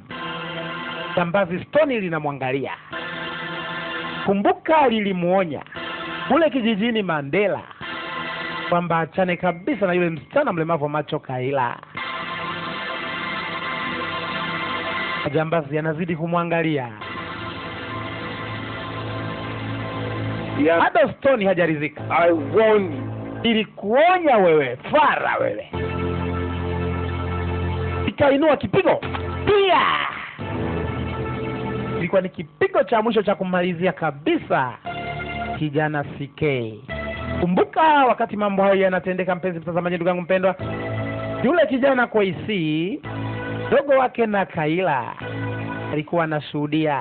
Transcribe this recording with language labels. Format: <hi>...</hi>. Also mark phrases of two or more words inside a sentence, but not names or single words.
<sw>Jambazi Stony linamwangalia. Kumbuka lilimuonya kule kijijini Mandela kwamba achane kabisa na yule msichana mlemavu wa macho Kaila. Jambazi anazidi kumwangalia. Hata Stony hajaridhika.</sw> <en>I warn you.</en> <sw>Ilikuonya wewe, fara wewe. Ikainua kipigo. Pia! Ilikuwa ni kipigo cha mwisho cha kumalizia kabisa kijana CK. Kumbuka wakati mambo hayo yanatendeka, mpenzi mtazamaji, ndugu yangu mpendwa, yule kijana kwa AC, dogo wake na Kaila alikuwa anashuhudia.</sw>